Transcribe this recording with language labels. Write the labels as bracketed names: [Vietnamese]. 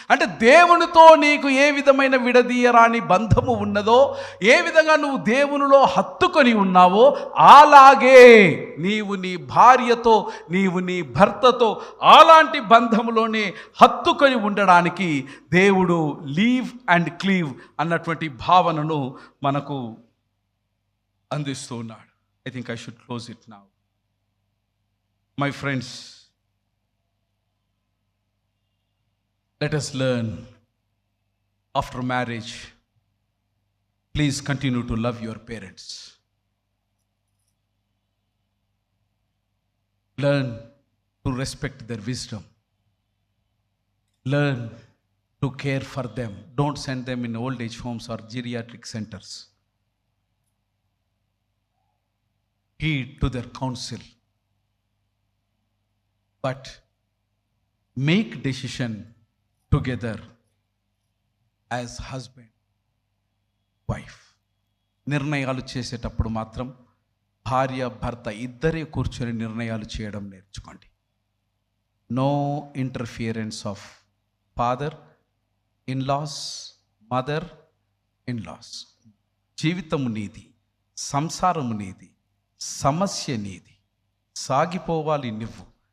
[Telugu] అంటే దేవునితో నీకు ఏ విధమైన విడదీయరాని బంధము ఉన్నదో, ఏ విధంగా నువ్వు దేవునిలో హత్తుకొని ఉన్నావో, అలాగే నీవు నీ భార్యతో, నీవు నీ భర్తతో అలాంటి బంధములోనే హత్తుకొని ఉండడానికి దేవుడు లీవ్ అండ్ క్లీవ్ అన్నటువంటి భావనను మనకు అందిస్తూ ఉన్నాడు. [English] I think I should close it now. My friends, let us learn after marriage. Please continue to love your parents. Learn to respect their wisdom. Learn to care for them. Don't send them in old age homes or geriatric centers. Heed to their counsel, but make decision together as husband, wife. [Telugu] నిర్ణయాలు చేసేటప్పుడు మాత్రం భార్య భర్త ఇద్దరే కూర్చొని నిర్ణయాలు చేయడం నేర్చుకోండి. [English] No interference of father in laws, mother in laws. [Telugu] జీవితము నీది, సంసారము నీది, సమస్య నీది, సాగిపోవాలి నువ్వు.